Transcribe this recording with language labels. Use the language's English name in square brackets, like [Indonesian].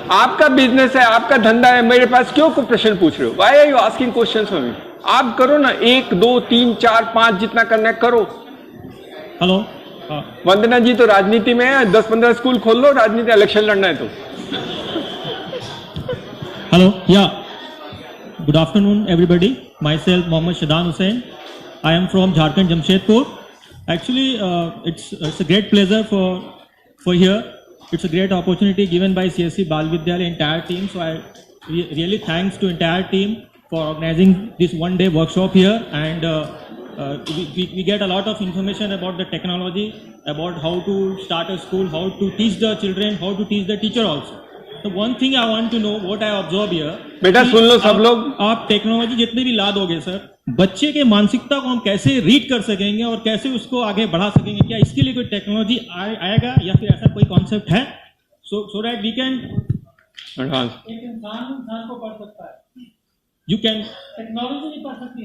[Hindi] आपका बिजनेस है, आपका धंधा है, मेरे पास क्यों को प्रश्न पूछ रहे हो? [English] Why are you asking questions for me? [Hindi] आप करो ना, 1 2 3 4 5 जितना करना है करो। [English] hello, [Hindi] वंदना जी तो राजनीति में है, 10-15 स्कूल खोल लो, राजनीति इलेक्शन लड़ना है तो। [English] Hello, yeah. Good afternoon, everybody. Myself, Mohammad Shadan Hussain. I am from Jharkhand, Jamshedpur. Actually, it's a great pleasure for here. It's a great opportunity given by CSC Bal Vidyalaya entire team. So I really thanks to entire team for organizing this one-day workshop here. And we get a lot of information about the technology, about how to start a school, how to teach the children, how to teach the teacher also. So one thing I want to know, what I observe here. [Hindi] बेटा सुन लो सब लोग, आप technology जितने भी ला दोगे sir, बच्चे के मानसिकता को हम कैसे रीड कर सकेंगे और कैसे उसको आगे बढ़ा सकेंगे? क्या इसके लिए कोई टेक्नोलॉजी आएगा या फिर ऐसा कोई कॉन्सेप्ट है? [English] so that we can, [Hindi] एक इंसान को पढ़ सकता है, यू कैन, टेक्नोलॉजी नहीं पढ़ सकती।